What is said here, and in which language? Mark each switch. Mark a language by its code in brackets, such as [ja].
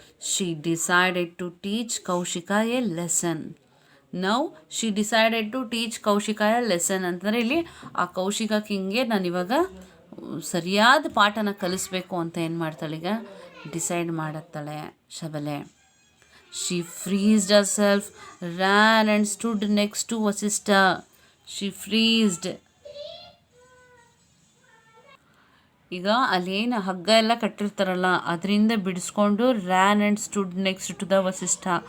[en] She decided to teach Kaushika a lesson. Now she decided to teach Kaushika a lesson [kn] ಅಂತಂದರೆ ಇಲ್ಲಿ ಆ ಕೌಶಿಕ ಕಿಂಗ್ಗೆ ನಾನಿವಾಗ ಸರಿಯಾದ ಪಾಠನ ಕಲಿಸ್ಬೇಕು ಅಂತ ಏನು ಮಾಡ್ತಾಳೆ, ಈಗ ಡಿಸೈಡ್ ಮಾಡುತ್ತಾಳೆ ಶಬಲೆ. [en] She freezed herself, ran and stood next to Vasishtha. She freezed. [kn] ಈಗ ಅಲ್ಲೇನು ಹಗ್ಗ ಎಲ್ಲ ಕಟ್ಟಿರ್ತಾರಲ್ಲ ಅದರಿಂದ ಬಿಡಿಸ್ಕೊಂಡು [en] Ran and stood next to the Vasishtha.